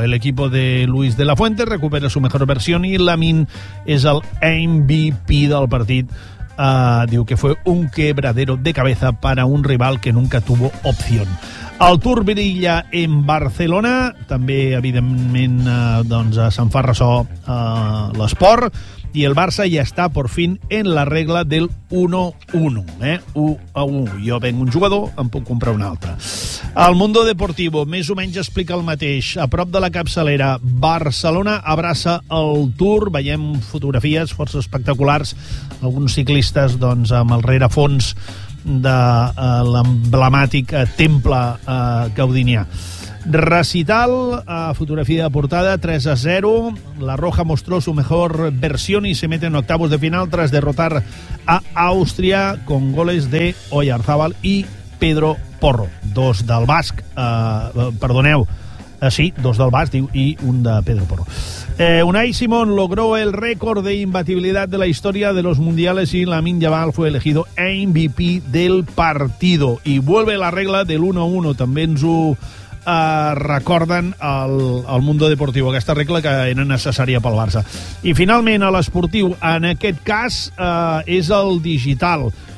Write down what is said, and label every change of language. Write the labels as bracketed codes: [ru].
[es] El equipo de Luis de la Fuente recupera su mejor versión y Lamine es el MVP [ca] del partit. Diu que [es] fue un quebradero de cabeza para un rival que nunca tuvo opción. [ca] El Tour brilla en Barcelona, també evidentment doncs, se'n fa ressò l'esport, i el Barça ja està [es] por fin [ca] en la regla del 1-1, 1-1. Jo venc un jugador, em puc comprar un altre. El Mundo Deportivo més o menys explica el mateix. A prop de la capçalera, Barcelona abraça el Tour. Veiem fotografies força espectaculars, alguns ciclistes doncs, amb el rerefons de l'emblemàtic temple gaudinià. Recital, fotografia de portada, 3-0. [es] La Roja mostró su mejor versión y se mete en octavos de final tras derrotar a Austria con goles de Oyarzabal y Pedro Porro. [ca] Dos del basc, perdoneu, sí, dos del basc diu, i un de Pedro Porro. [es] Unai Simón logró el récord de imbatibilidad de la historia de los mundiales y Lamine Yamal fue elegido MVP del partido. Y vuelve la regla del 1-1, [ca] també ens ho recorden al Mundo Deportivo, aquesta regla que era necessària pel Barça. I finalment, a l'esportiu, en aquest cas, és el digital.